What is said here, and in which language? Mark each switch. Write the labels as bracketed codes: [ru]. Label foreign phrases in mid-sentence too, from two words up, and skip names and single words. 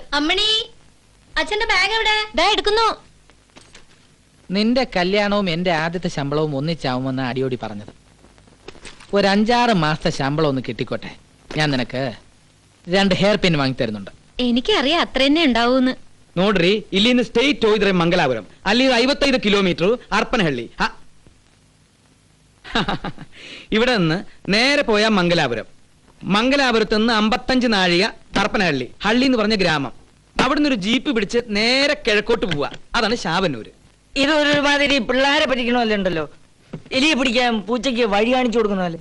[ml] അമ്മണി, അച്ഛന്റെ ബാഗ് എവിടെ? ദാ എടുക്കുന്നു. നിന്റെ കല്യാണവും എന്റെ ആദ്യത്തെ ശമ്പളവും ഒന്നിച്ചാവുമെന്ന് അടിയോടി പറഞ്ഞത്. ഒരു 5-6 മാസത്തെ ശമ്പളം ഒന്ന് കിട്ടിക്കോട്ടെ, ഞാൻ നിനക്ക് 2 ഹെയർ പിൻ വാങ്ങി തരുന്നുണ്ട്. എനിക്കറിയാം അത്ര തന്നെ ഉണ്ടാവൂന്ന്. [kn] ನೋಡ್ರಿ, ಇಲ್ಲಿಂದ ಸ್ಟೇಟ್ ಹೋಯ್ದ್ರೆ ಮಂಗಲಾಪುರಂ, ಅಲ್ಲಿ [ml] 55 കിലോമീറ്റർ ഹർപ്പനഹള്ളി. ഇവിടെ നിന്ന് നേരെ പോയാൽ മംഗലാപുരം. മംഗലാപുരത്ത് നിന്ന് 55 നാഴിക ഹർപ്പനഹള്ളി. ഹള്ളി എന്ന് പറഞ്ഞ ഗ്രാമം. അവിടുന്ന് ഒരു ജീപ്പ് പിടിച്ച് നേരെ കിഴക്കോട്ട് പോവാ. അതാണ് ശാവന്നൂര്. ഇതൊരുമാതിരി പിള്ളേരെ പറ്റിക്കണമല്ലോ ഉണ്ടല്ലോ. എലിയെ പിടിക്കാൻ പൂച്ചയ്ക്ക് വഴി കാണിച്ചു കൊടുക്കുന്നല്ലേ.